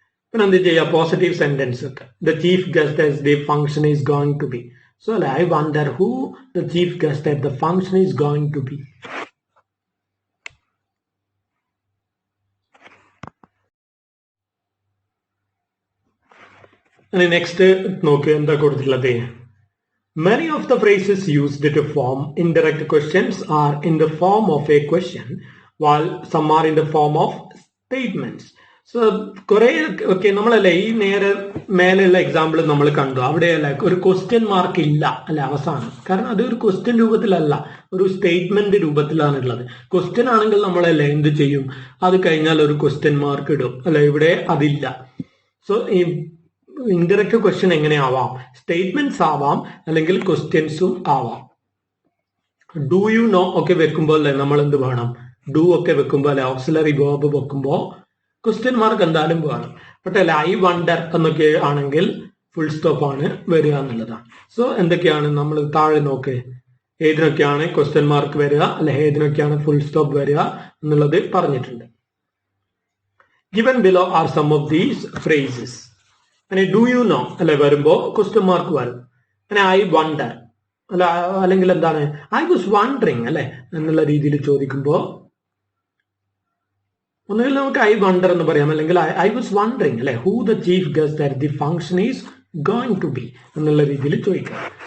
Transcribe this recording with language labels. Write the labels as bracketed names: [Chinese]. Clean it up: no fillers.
[Malayalam] പിന്നെ എന്ത് ചെയ്യുക, [English] Positive sentence ഒക്കെ. The chief guest as the function is going to be. So അല്ലെ I wonder who the chief guest at the function is going to be. [Malayalam] Next നോക്ക് എന്താ കൊടുത്തിട്ടുള്ളത്. [English] Many of the phrases used to form indirect questions are in the form of a question, while some are in the form of statements. [Malayalam] So കുറെ okay നമ്മളല്ലേ ഈ നേരെ മേലെയുള്ള example നമ്മൾ കണ്ടു, അവിടെ അല്ല ഒരു ക്വസ്റ്റ്യൻ മാർക്ക് ഇല്ല അല്ലെ അവസാനം. കാരണം അത് ഒരു ക്വസ്റ്റ്യൻ രൂപത്തിലല്ല, ഒരു സ്റ്റേറ്റ്മെന്റ് രൂപത്തിലാണ് ഉള്ളത്. ക്വസ്റ്റ്യൻ ആണെങ്കിൽ നമ്മളല്ലേ എന്ത് ചെയ്യും, അത് കഴിഞ്ഞാൽ ഒരു ക്വസ്റ്റ്യൻ മാർക്ക് ഇടും അല്ലെ. ഇവിടെ അതില്ല. സോ ഈ ഇൻഡയറക്റ്റ് ക്വസ്റ്റ്യൻ എങ്ങനെ ആവാം, സ്റ്റേറ്റ്മെന്റ്സ് ആവാം അല്ലെങ്കിൽ ക്വസ്റ്റ്യൻസും ആവാം. ഡു യു നോ ഒക്കെ വെക്കുമ്പോൾ അല്ലെ നമ്മൾ എന്ത് വേണം, ഡു ഒക്കെ വെക്കുമ്പോൾ അല്ലെ ഓക്സിലറി വേർബ് വെക്കുമ്പോൾ ക്വസ്റ്റ്യൻ മാർക്ക് എന്തായാലും വേണം. ബട്ട് അല്ലെ ഐ വണ്ടർ എന്നൊക്കെ ആണെങ്കിൽ ഫുൾ സ്റ്റോപ്പ് ആണ് വരിക എന്നുള്ളതാണ്. സോ എന്തൊക്കെയാണ് നമ്മൾ താഴെ നോക്ക്, ഏതിനൊക്കെയാണ് ക്വസ്റ്റ്യൻ മാർക്ക് വരിക അല്ലെ ഏതിനൊക്കെയാണ് ഫുൾ സ്റ്റോപ്പ് വരിക എന്നുള്ളത് പറഞ്ഞിട്ടുണ്ട്. [English] Given below are some of these phrases. [Malayalam] അങ്ങനെ ഡു യു നോ അല്ലെ വരുമ്പോ ക്വസ്റ്റ്യൻ മാർക്ക് വരും. അങ്ങനെ ഐ വണ്ടർ അല്ല അല്ലെങ്കിൽ എന്താണ് [English] I was wondering [Malayalam] അല്ലെ എന്നുള്ള രീതിയിൽ ചോദിക്കുമ്പോ ഒന്നുകിൽ നമുക്ക് ഐ വണ്ടർ എന്ന് പറയാം, അല്ലെങ്കിൽ ഐ വാസ് വണ്ടറിങ് അല്ലെ [English] who the chief guest at the function is going to be [Malayalam] എന്നുള്ള രീതിയിൽ ചോദിക്കാം.